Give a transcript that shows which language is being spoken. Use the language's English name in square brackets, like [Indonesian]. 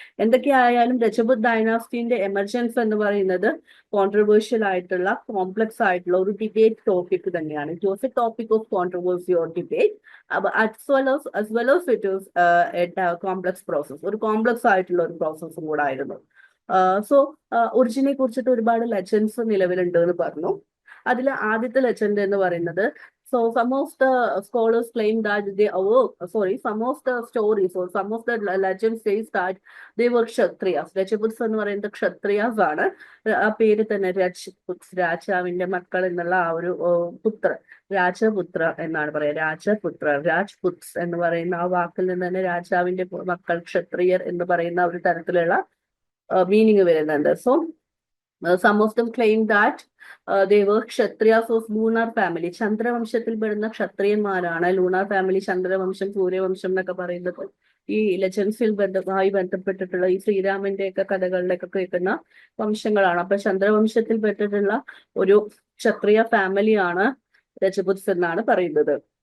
[Malayalam] എന്തൊക്കെയായാലും രജപുത് ഡൈനാസ്റ്റിന്റെ എമർജൻസ് എന്ന് പറയുന്നത് കോൺട്രവേഴ്ഷ്യൽ ആയിട്ടുള്ള, കോംപ്ലക്സ് ആയിട്ടുള്ള ഒരു ഡിബേറ്റ് ടോപ്പിക് തന്നെയാണ്. [English] It was a topic of controversy or debate as well as it is a complex process. [Malayalam] ഒരു കോംപ്ലക്സ് ആയിട്ടുള്ള ഒരു പ്രോസസ്സും കൂടെ ആയിരുന്നു. സോ ഒറിജിനെ കുറിച്ചിട്ട് ഒരുപാട് ലെജൻസ് നിലവിലുണ്ട് എന്ന് പറഞ്ഞു. അതിൽ ആദ്യത്തെ ലെജൻഡ് എന്ന് പറയുന്നത്, [English] so some of the scholars claim that some of the stories or some of the legends says that they were kshatriyas. [Malayalam] രജപുത്സ് എന്ന് പറയുന്നത് ക്ഷത്രിയാസ് ആണ്. ആ പേര് തന്നെ രജപുത്സ്, രാജാവിന്റെ മക്കൾ എന്നുള്ള ആ ഒരു പുത്രൻ, രാജപുത്ര എന്നാണ് പറയുക. രാജ്പുത്സ് എന്ന് പറയുന്ന ആ വാക്കിൽ നിന്ന് തന്നെ രാജാവിന്റെ മക്കൾ, ക്ഷത്രിയർ എന്ന് പറയുന്ന ഒരു തരത്തിലുള്ള മീനിങ് വരുന്നുണ്ട്. [English] So some of them claim that they were kshatriyas of lunar family. [Malayalam] ചന്ദ്രവംശത്തിൽ പെടുന്ന ക്ഷത്രിയന്മാരാണ്. ലൂണാർ ഫാമിലി, ചന്ദ്രവംശം, സൂര്യവംശം എന്നൊക്കെ പറയുന്നത് ഈ ലെജൻസിൽ ബന്ധപ്പെട്ടിട്ടുള്ള ഈ ശ്രീരാമന്റെ ഒക്കെ കഥകളിലൊക്കെ കേൾക്കുന്ന വംശങ്ങളാണ്. അപ്പൊ ചന്ദ്രവംശത്തിൽ പെട്ടിട്ടുള്ള ഒരു ക്ഷത്രിയ ഫാമിലിയാണ് രജപുത്സ് എന്നാണ് പറയുന്നത്.